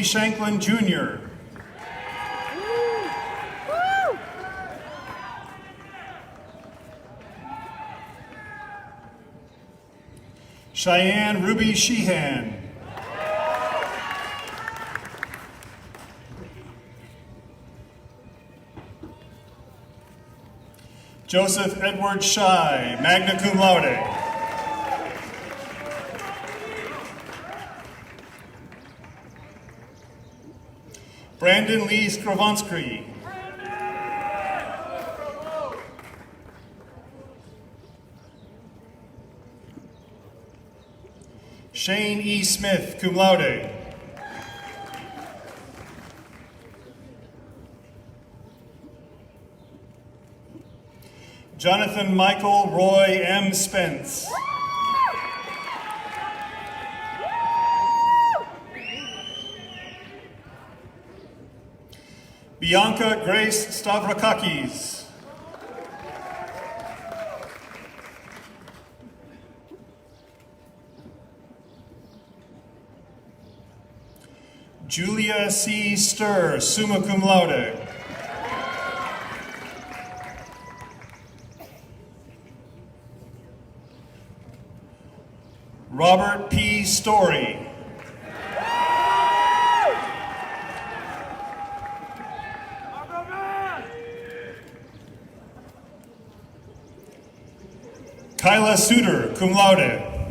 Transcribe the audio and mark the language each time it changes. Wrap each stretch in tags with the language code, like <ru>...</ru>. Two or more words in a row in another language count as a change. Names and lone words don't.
<en>Shanklin Jr. Cheyenne Ruby Sheehan. Joseph Edward Shy,</en> <la>magna cum laude.</la> <en>Brandon Lee Skravonsky. Shane E.</en> <la>Smith, cum laude.</la> <en>Jonathan Michael Roy M. Spence. Bianca Grace Stavrakakis. Julia C.</en> <la>Sturr, summa cum laude.</la> <en>Robert P. Story. Kyla Suter,</en> <la>cum laude.</la>